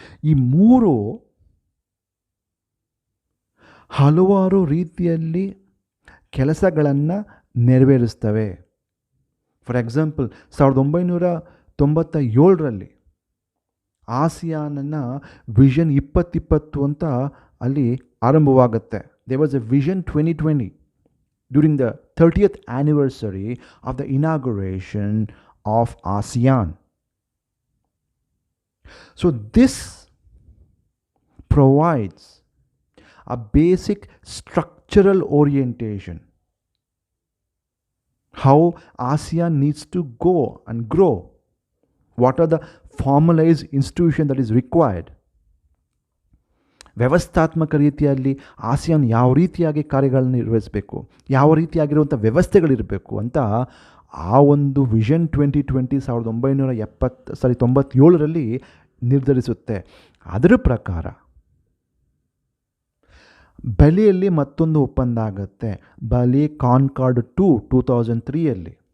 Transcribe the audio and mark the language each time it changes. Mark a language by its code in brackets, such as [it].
[kn] ಈ 3 ಹಲವಾರು ರೀತಿಯಲ್ಲಿ ಕೆಲಸಗಳನ್ನು ನೆರವೇರಿಸ್ತವೆ. [en] for example [kn] 1997ರಲ್ಲಿ ಆಸಿಯಾನನ್ನು ವಿಷನ್ 2020 ಅಂತ ಅಲ್ಲಿ ಆರಂಭವಾಗುತ್ತೆ. [en] There was a Vision 2020 during the 30th anniversary of the inauguration of ASEAN. So this provides a basic structural orientation, how ASEAN needs to go and grow, what are the formalized institution that is required. [kn] ವ್ಯವಸ್ಥಾತ್ಮಕ ರೀತಿಯಲ್ಲಿ ASEAN ಯಾವ ರೀತಿಯಾಗಿ ಕಾರ್ಯಗಳನ್ನು ನಿರ್ವಹಿಸಬೇಕು, ಯಾವ ರೀತಿಯಾಗಿರುವಂಥ ವ್ಯವಸ್ಥೆಗಳಿರಬೇಕು ಅಂತ ಆ ಒಂದು vision 2020 1997ರಲ್ಲಿ ನಿರ್ಧರಿಸುತ್ತೆ. ಅದರ ಪ್ರಕಾರ ಬಲಿಯಲ್ಲಿ ಮತ್ತೊಂದು ಒಪ್ಪಂದ ಆಗುತ್ತೆ, ಬಲಿ ಕಾನ್ಕಾರ್ಡ್ 2003ಯಲ್ಲಿ.